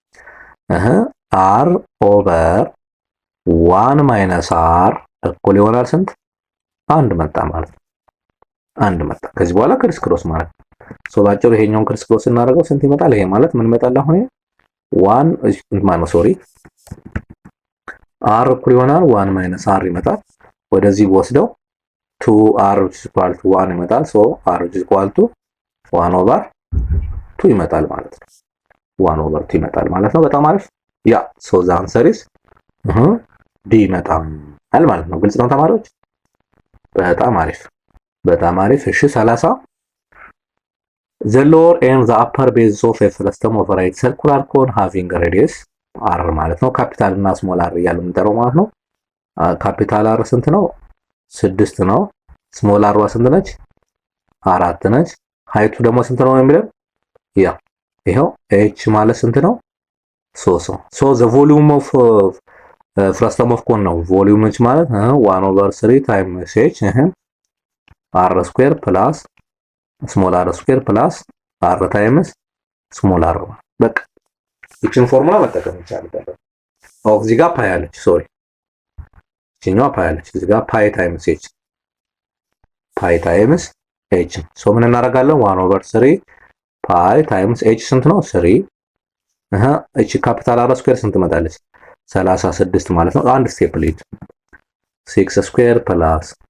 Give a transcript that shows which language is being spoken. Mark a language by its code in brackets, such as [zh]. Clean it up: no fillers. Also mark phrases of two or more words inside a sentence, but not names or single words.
[en] R over 1 - R [am] እኩል ይሆናል ስንት አንድ መጣ ማለት ነው አንድ መጣ ከዚህ በኋላ [en] criss cross [am] ማለት ሶ ባጭሩ ይሄኛውን [en] criss cross [am] እናደርገው ስንት ይመጣል ይሄ ማለት ምን ይመጣል አሁን 1 ማነው ሶሪ R እኩል ይሆናል 1 - R ይመጣል ወደዚህ ወስደው 2r [en] which is equal to [am] 1 ይመጣል ሶ r [en] which is equal to 1 over 2 [am] ይመጣል ማለት ነው [en] 1 over 2 [am] ይመጣል ማለት ነው በጣም አሪፍ ያ ሶ [en] the answer is D [am] ይመጣል ማለት ነው ግልጽ ነው ተማሪዎች በጣም አሪፍ እሺ [en] 30 the lower and the upper base of a frustum of a right circular cone having a radius r [am] ማለት ነው ካፒታል እና ስሞል r እያልን እንጠራው ማለት ነው ካፒታል r ስንት ነው 6 ነው ስሞል r ስንት ነች 4 ነች ሃይቱ ደግሞ ስንት ነው የሚለው ያ ይሄው h ማለት ስንት ነው 3 ነው ሶ [en] the volume of frustum of cone [am] ነው volume ማለት [en] 1 over 3 times h r square plus small r square plus r times small r [am] በቃ እቺን ፎርሙላ መጠቀም ይቻላል እዚህ ጋር ፓይ አለች ሶሪ እቺኛዋ ፓይ አለች እዚህ ጋር [en] pi times [am] h ሶ ምን እናደርጋለን [en] 1 over 3 pi times h [am] ስንት ነው 3 እቺ [en] capital r square [am] ስንት መጣለች 36 ማለት ነው አንድ ስቴፕ ሊድ [en] 6 square plus